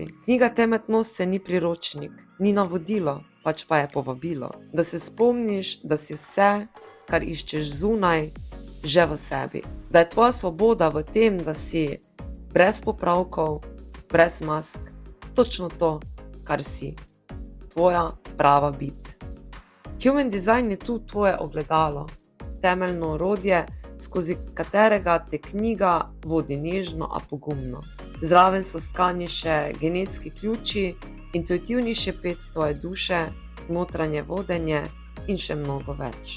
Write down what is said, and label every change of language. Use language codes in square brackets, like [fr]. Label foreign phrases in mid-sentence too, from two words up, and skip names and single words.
[sl] Knjiga TEMET NOSCE ni priročnik, ni navodilo, pač pa je povabilo, da se spomniš, da si vse, kar iščeš zunaj, že v sebi. Da je tvoja svoboda v tem, da si brez popravkov, brez mask, točno to, kar si. Tvoja prava bit. Human Design je tu tvoje ogledalo, temeljno orodje, skozi katerega te knjiga vodi nežno, a pogumno. Zraven so stkani še genetski ključi, intuitivni šepet tvoje duše, notranje vodenje in še mnogo več.